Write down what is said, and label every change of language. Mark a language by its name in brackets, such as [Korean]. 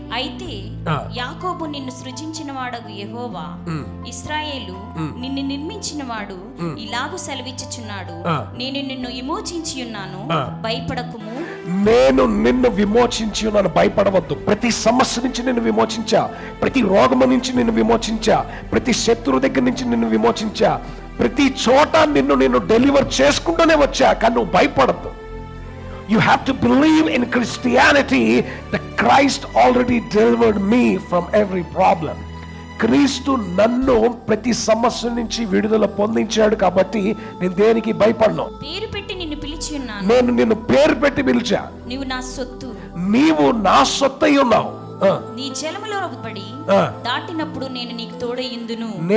[Telugu] అయితే యాకోబు నిన్ను సృజించిన వాడగు యెహోవా, ఇశ్రాయేలు నిన్ను నిర్మించిన వాడు ఇలాగు సెలవిచ్చుచున్నాడు, నేను నిన్ను విమోచించి ఉన్నాను, భయపడకుము. నేను నిన్ను విమోచించి ఉన్నాను, భయపడవద్దు. ప్రతి సమస్య నుంచి నిన్ను విమోచించా, ప్రతి రోగము నుంచి నిన్ను విమోచించా, ప్రతి శత్రువు దగ్గర నుంచి నిన్ను విమోచించా, ప్రతి చోట నిన్ను డెలివర్ చేసుకుంటూనే వచ్చా. కానీ నువ్వు భయపడద్దు. [English] You have to believe in Christianity that Christ already delivered me from every problem. [Telugu] క్రీస్తు నన్ను ప్రతి సమస్య నుంచి విడుదల పొందించాడు కాబట్టి నేను దేనికి భయపడను. పేరు పెట్టి నిన్ను పిలిచి ఉన్నాను, నేను నిన్ను పేరు పెట్టి పిలిచా. నీవు నా సొత్తు, నీవు నా సొత్తై ఉన్నావు. నీ జలములో పడి దాటినప్పుడు నేను నీకు తోడయ్యుందును.